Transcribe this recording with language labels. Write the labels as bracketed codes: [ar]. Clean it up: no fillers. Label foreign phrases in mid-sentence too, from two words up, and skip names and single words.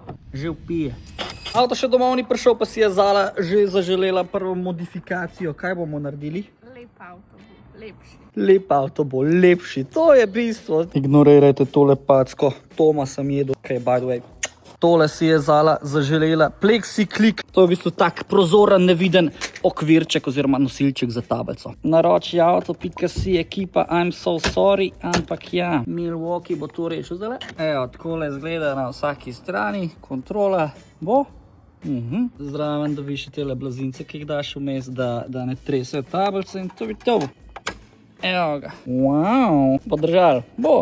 [sl] že vpije. Avto še domov ni prišel, pa si je Zala že zaželela prvo modifikacijo. Kaj bomo naredili? Lep avto bo, lepši. Lep avto bo lepši, to je bistvo. Ignorirajte tole packo, Toma sem jedel, [en] okay, by the way. [sl] Tole si je Zala zaželela, plexiklik, to je v bistvu tak prozoren, neviden okvirček oziroma nosilček za tablico. Naroči auto.si ekipa, [en] I'm so sorry, [sl] ampak ja, Milwaukee bo to rešil zdaj. Evo, takole izgleda na vsaki strani, kontrola bo. Zraven dobiš tele blazince, ki jih daš vmes, da ne tresejo tablice in to bi to. Evo ga. Wow, podržal. Bo.